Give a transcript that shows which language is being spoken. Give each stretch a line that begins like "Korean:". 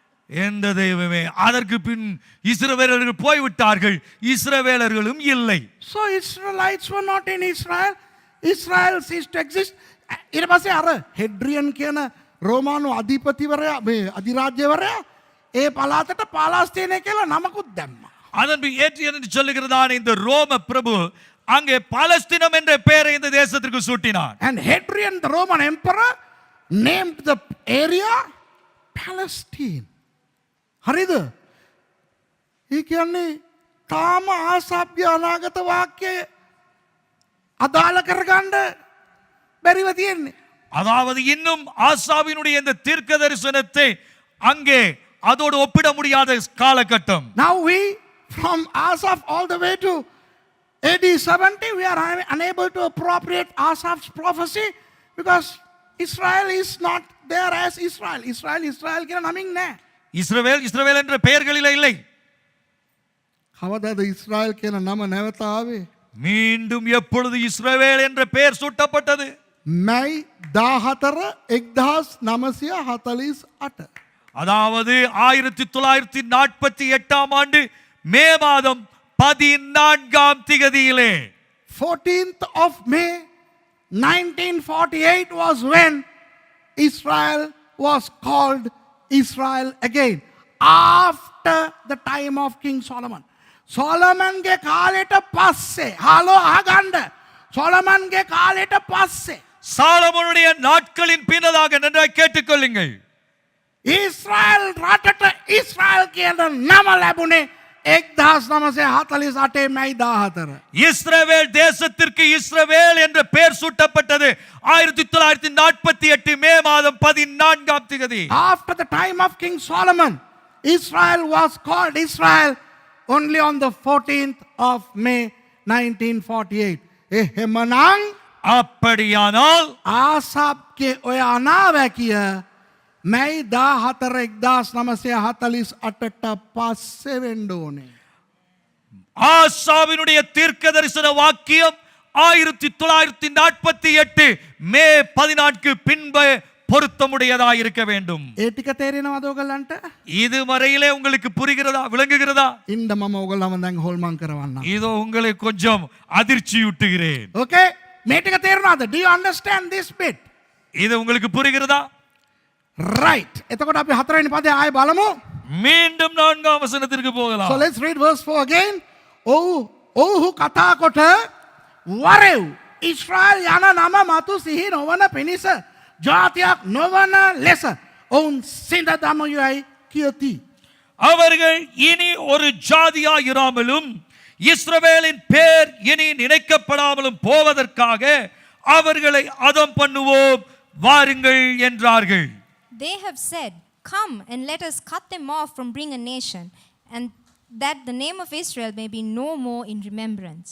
Tamil: எந்த தெய்வமே, அதற்கு பின் இஸ்ரவேலர்கள் போய்விட்டார்கள், இஸ்ரவேலர்களும் இல்லை.
English: So Israelites were not in Israel. Israel ceased to exist.
Sinhala: ඊට පස්සේ අර හෙඩ්‍රියන් කියන රෝමානු අධිපතිවරයා මේ අධිරාජ්‍යවරයා ඒ පළාතට පාලස්තීනය කියලා නමකුත් දැම්මා.
Tamil: அதன் பின் ஏற்றியன் என்று சொல்லுகிறதான இந்த ரோம பிரபு அங்கே பாலஸ்தீனம் என்ற பெயரை இந்த தேசத்திற்கு சூட்டினார்.
English: And Hadrian, the Roman emperor, named the area Palestine.
Sinhala: හරිද? ඒ කියන්නේ තාම ආසාප්ගේ අනාගත වාක්‍යය අදාළ කරගන්න බැරිව තියෙන්නේ.
Tamil: அதாவது இன்னும் ஆசாவினுடைய இந்த தீர்க்க தரிசனத்தை அங்கே அதோடு ஒப்பிட முடியாத காலகட்டம்.
English: Now we, from Asaph all the way to AD 70, we are unable to appropriate Asaph's prophecy because Israel is not there as Israel.
Sinhala: Israel කියලා නමින් නෑ.
Tamil: இஸ்ரவேல் என்ற பெயர்களிலே இல்லை.
Sinhala: කවදාද ඉස්රායල් කියන නම නැවත ආවේ?
Tamil: மீண்டும் எப்பொழுது இஸ்ரவேல் என்ற பெயர் சூட்டப்பட்டது?
Sinhala: මැයි 14 1948.
Tamil: அதாவது 1948 ஆண்டு மே மாதம் 14ஆம் திகதியிலே
English: 14th of May 1948 was when Israel was called Israel again after the time of King Solomon.
Sinhala: Solomonගේ කාලෙට පස්සේ හලෝ අහගන්න. Solomonගේ කාලෙට පස්සේ
Tamil: சாலமோனுடைய நாட்களின் பின்னதாக நன்றாக கேட்டுக்கொள்ளுங்கள்.
Sinhala: ඊශ්‍රායල් රටට ඊශ්‍රායල් කියන නම ලැබුණේ 1948 මැයි 14.
Tamil: இஸ்ரவேல் தேசத்திற்கு இஸ்ரவேல் என்ற பெயர் சூட்டப்பட்டது 1948 மே மாதம் 14ஆம் திகதி.
English: After the time of King Solomon, Israel was called Israel only on the 14th of May 1948.
Sinhala: එහෙමනම්
Tamil: அப்படியானால்
Sinhala: ආසාප්ගේ ඔය අනාවැකිය මැයි 14 1948ට පස්සේ වෙන්න ඕනේ.
Tamil: ஆசாவினுடைய தீர்க்க தரிசன வாக்கியம் 1948 மே 14 பின்பு பொருத்தமுடையதாக இருக்க வேண்டும்.
Sinhala: ඒ ටික තේරෙනවද ඔයගලන්ට?
Tamil: இதுவரையிலே உங்களுக்கு புரிகிறதா, விளங்குகிறதா?
Sinhala: ඉන්න මම ඔයගලම දැන් හොල්මන් කරවන්නම්.
Tamil: இதோ உங்களை கொஞ்சம் அதிர்ச்சியூட்டுகிறேன்.
Sinhala: Okay? මේ ටික තේරෙනවද?
English: Do you understand this bit?
Tamil: இது உங்களுக்கு புரிகிறதா?
Sinhala: Right. එතකොට අපි හතරවෙනි පදේ ආයෙ බලමු.
Tamil: மீண்டும் 4ஆம் வசனத்திற்கு
English: So
Tamil: போகலாம்.
English: let's read verse 4 again.
Sinhala: ඔව්හු කතා කොට වරෙව් ඊශ්‍රායල් යන නම මතු සිහි නොවන පිණිස ජාතියක් නොවන ලෙස ඔවුන් සිඳ දමයයි කියති.
Tamil: அவர்கள் இனி ஒரு ஜாதியாயிராமலும் இஸ்ரவேலின் பேர் இனி நினைக்கப்படாமலும் போவதற்காக அவர்களை அதம் பண்ணுவோம் வாருங்கள் என்றார்கள்.
English: They have said, "Come and let us cut them off from being a nation, and that the name of Israel may be no more in remembrance."